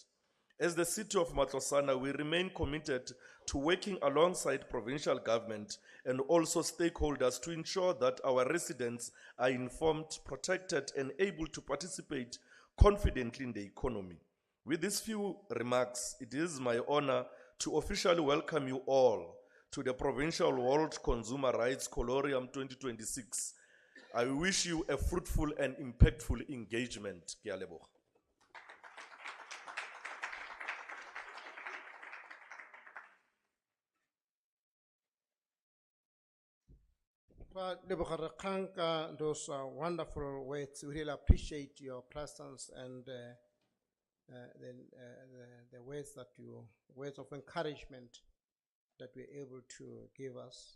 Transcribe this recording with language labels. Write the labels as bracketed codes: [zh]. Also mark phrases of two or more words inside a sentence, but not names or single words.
[en] As the city of Matlosana, we remain committed to working alongside provincial government and also stakeholders to ensure that our residents are informed, protected, and able to participate confidently in the economy. With these few remarks, it is my honor to officially welcome you all to the Provincial World Consumer Rights Colloquium 2026. I wish you a fruitful and impactful engagement. [tn] Ke a leboga. [en] Those wonderful words. We really appreciate your presence and the words words of encouragement that we're able to give us.